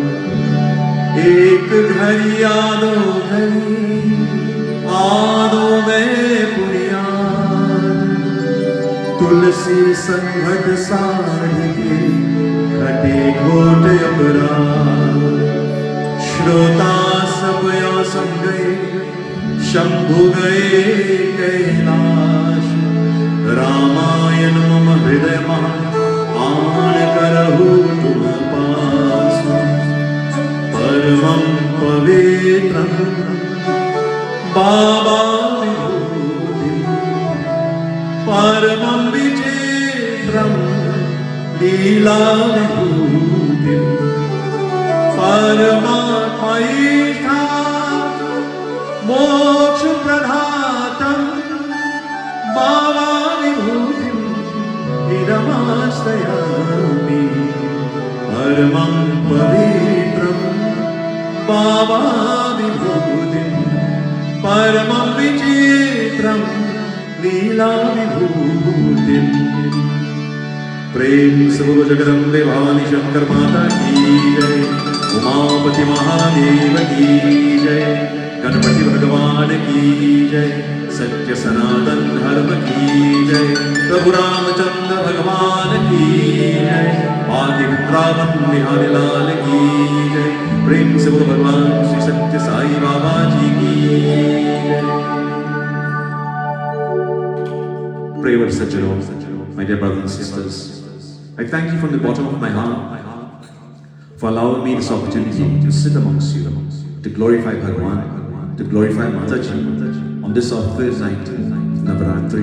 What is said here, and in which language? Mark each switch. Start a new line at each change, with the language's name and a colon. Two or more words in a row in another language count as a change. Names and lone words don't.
Hindi: एक घड़ी आदो घड़ी आदो में पुरियान, तुलसी संघट साढ़ी के घटे घोट अपराध. श्रोता सब या सम गए, शंभु गए कैलाश. रामायण मम हृदय महा आन करहु तुम पास.
Sanskrit: परमं पवित्रं बाबा विभूतिं, परमं विचित्रं लीला विभूतिं. परमात्मैषा मोक्ष प्रदातं, बाबा विभूतिं विरमाश्रयामि. परमं पवित्रं बाबा विभूतिं, परमं विचित्रं लीला विभूतिं.
Hindi: प्रेम से बोलो जगदम्बे भवानी शंकर माता की जय. उमापति महादेव की जय, गणपति भगवान की जय, सत्य सनातन धर्म की जय, प्रभु रामचंद्र भगवान की जय, आदि वृंदावन बिहारी लाल की जय, प्रेम से बोलो भगवान श्री सत्य साई बाबा जी की जय।
English: Pray with Sajjano, my dear brothers and sisters. I thank you from the bottom of my heart for allowing me this opportunity to sit amongst you, to glorify Bhagwan, to glorify Mataji on this our third night, Navratri.